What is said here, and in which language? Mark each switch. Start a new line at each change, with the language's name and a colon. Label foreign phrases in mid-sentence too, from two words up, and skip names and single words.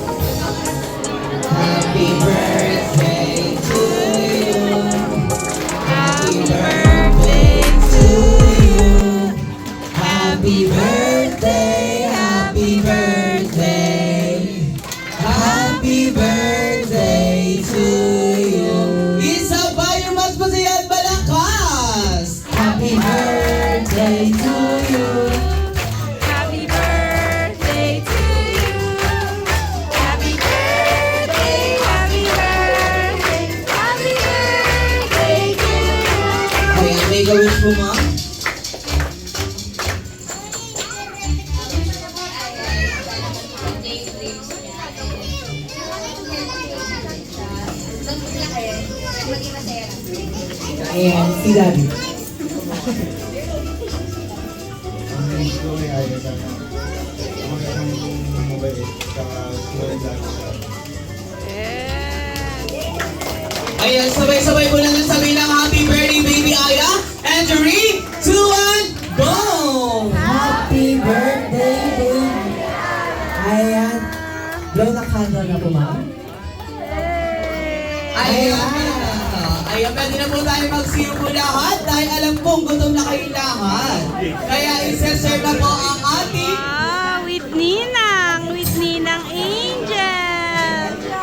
English: Happy birthday to you. Happy birthday to you. Happy birthday, happy birthday. Happy birthday to you.
Filipino: Isa pa yung mas masaya at malakas.
English: Happy birthday to you. Happy birthday to you. Happy birthday, happy birthday, happy birthday to you.
Filipino: Ayan,
English: make a wish
Filipino: po, ma'am. Ayan, si Daddy. Ang wish ko ay Aya sana. Ang mabait, saka sumunod lagi sa akin. Ayan, sabay-sabay po natin sabihin ng
English: happy birthday,
Filipino: baby Aya.
English: And 3, 2, 1, go! Happy birthday, baby.
Filipino: Ayan. Blow na candle na po, ma'am. Ayan. Ayan, pwede na po tayo mag-see po lahat dahil alam kong gutom na kayong lahat. Kaya isa-serve na po ang ating
English: With Ninang Angel.